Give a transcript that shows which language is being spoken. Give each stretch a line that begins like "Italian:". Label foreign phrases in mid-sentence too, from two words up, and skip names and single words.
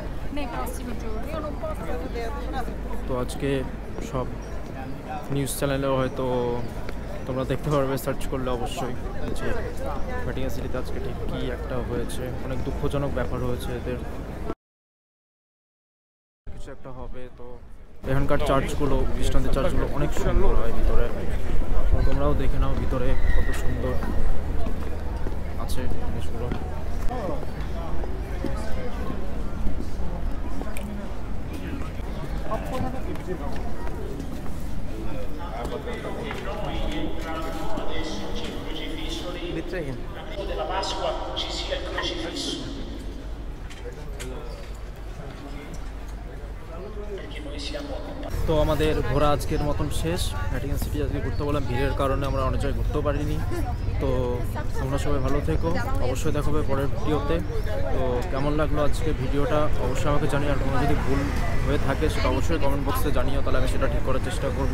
Bangla: তো আজকে সব নিউজ চ্যানেলেও হয়তো তোমরা দেখতে পারবে, সার্চ করলে অবশ্যই, যে ভ্যাটিকান সিটিতে আজকে ঠিক কী একটা হয়েছে। অনেক দুঃখজনক ব্যাপার হয়েছে এদের, কিছু একটা হবে। তো এখানকার চার্চগুলো, খ্রিস্টানদের চার্চগুলো অনেক সুন্দর হয় ভিতরে। তোমরাও দেখে নাও ভিতরে কত সুন্দর আছে জিনিসগুলো।
Italian: della Pasqua ci sia il crocifisso, perché noi siamo.
Bangla: তো আমাদের ঘোরা আজকের মতন শেষ। ভ্যাটিকান সিটি আজকে ঘুরতে বললাম, ভিড়ের কারণে আমরা অনেক জায়গায় ঘুরতেও পারিনি। তো তোমরা সবাই ভালো থেকো, অবশ্যই দেখাবে পরের ভিডিওতে। তো কেমন লাগলো আজকে ভিডিওটা অবশ্যই আমাকে জানিও। আর কোনো যদি ভুল হয়ে থাকে সেটা অবশ্যই কমেন্ট বক্সে জানিও, তাহলে আমি সেটা ঠিক করার চেষ্টা করব।